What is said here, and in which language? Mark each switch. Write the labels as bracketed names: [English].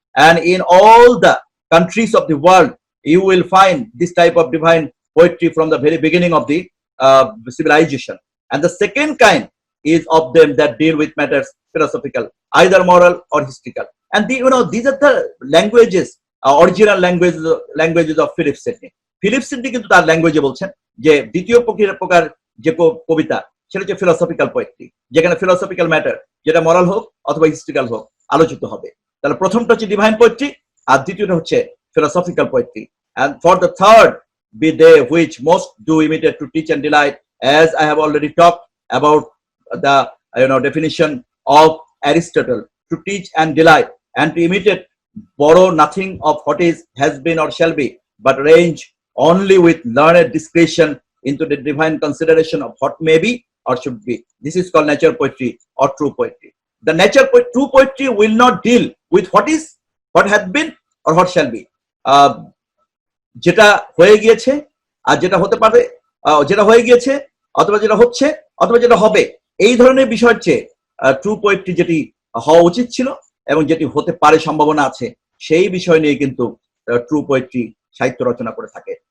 [English] And in all the countries of the world, you will find this type of divine poetry from the very beginning of the civilization. And the second kind is of them that deal with matters philosophical, either moral or historical. And these are the languages, original languages of Philip Sidney. [Bangla] Philip Sidney কিন্তু তার ল্যাঙ্গুয়েজে বলছেন যে দ্বিতীয় প্রকার যে কবিতা সেটা হচ্ছে ফিলোসফিক্যাল পোয়েট্রি, যেখানে ফিলোসফিক্যাল ম্যাটার, যেটা মরাল হোক অথবা হিস্ট্রিক্যাল হোক, আলোচিত হবে। তাহলে প্রথমটা হচ্ছে ডিভাইন পোয়েট্রি, আর দ্বিতীয়টা হচ্ছে philosophical poetry. [English] And for the third, be they which most do imitate to teach and delight, as I have already talked about the definition of Aristotle, to teach and delight, and to imitate, borrow nothing of what is, has been, or shall be, but range only with learned discretion into the divine consideration of what may be or should be. This is called nature poetry or true poetry. The true poetry will not deal with what is, what has been, or what shall be. [Bangla] যেটা হয়ে গিয়েছে আর যেটা হতে পারে, যেটা হয়ে গিয়েছে অথবা যেটা হচ্ছে অথবা যেটা হবে, এই ধরনের বিষয়ের চেয়ে ট্রু পোয়েট্রি যেটি হওয়া উচিত ছিল এবং যেটি হতে পারে সম্ভাবনা আছে, সেই বিষয় নিয়ে কিন্তু ট্রু পোয়েট্রি সাহিত্য রচনা করে থাকে।